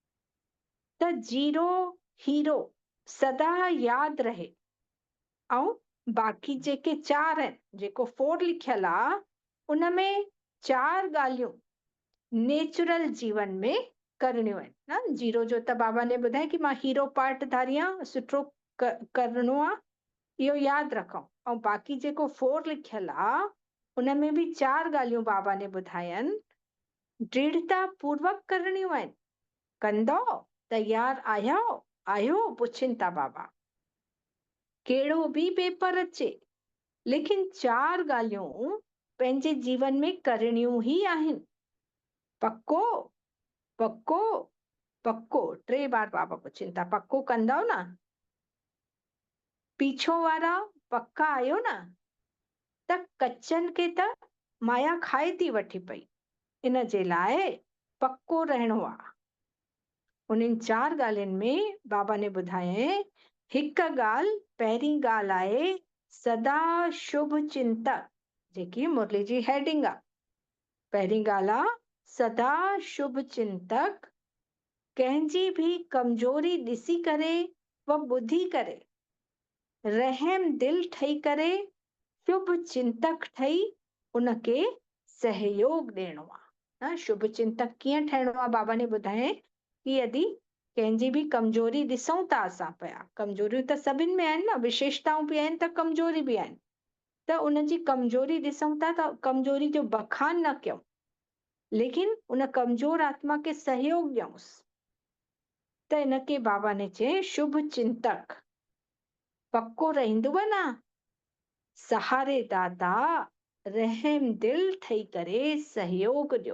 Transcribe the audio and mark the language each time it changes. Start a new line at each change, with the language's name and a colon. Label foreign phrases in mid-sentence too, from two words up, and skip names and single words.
Sindhi: त जीरो हीरो सदा यादि रहे ऐं बाक़ी जेके 4 आहिनि, जेको 4 लिखियल आहे, उन में 4 ॻाल्हियूं नेचुरल जीवन में करणियूं आहिनि न। 0 जो त बाबा ने ॿुधाए कि मां हीरो पार्ट धारी आहियां, सुठो करणो आहे, इहो यादि रखो। ऐं बाक़ी जेको 4 लिखियल आहे, उन में बि 4 ॻाल्हियूं बाबा ने ॿुधायनि, दृढ़ता पूर्वक करणियूं आहिनि। कंदो, तयार आहियो, पुछनि था बाबा। कहिड़ो बि पेपर अचे, लेकिन 4 ॻाल्हियूं पंहिंजे जीवन में करणियूं ई आहिनि। पक्को पक्को पक्को 3 बार बाबा पुछनि था, पक्को कंदव न? पीछो वारा पक्का आहियो न? त कचनि खे त माया खाए थी वठी पई, इन जे लाइ पक्को रहणो आहे। उन्हनि 4 ॻाल्हियुनि में बाबा ने ॿुधायईं, हिकु ॻाल्हि, पहिरीं ॻाल्हि आहे सदा शुभ चिंतक, जेकी मुरली जी हेडिंग आहे। पहिरीं ॻाल्हि आहे सदा शुभ चिंतक, कंहिंजी बि कमजोरी ॾिसी करे व ॿुधी करे रहम दिल ठही करे शुभ चिंतक ठही उनखे सहयोग ॾियणो आहे। शुभ चिंतक कीअं ठहिणो आहे? बाबा ने ॿुधायईं कि यदि कंहिंजी बि कमजोरी ॾिसूं था असां पिया, कमजोरियूं त सभिनि में आहिनि न, विशेषताऊं बि आहिनि त कमजोरी बि आहिनि, त उनजी कमजोरी ॾिसूं था त कमजोरी जो बखान न कयूं, लेकिन उन कमजोर आत्मा खे सहयोग ॾियूंसि। त इनखे बाबा ने चई शुभ चिंतक पक्को रहंदव न, सहारे दाता रहम दिल ठही करे सहयोग ॾियो।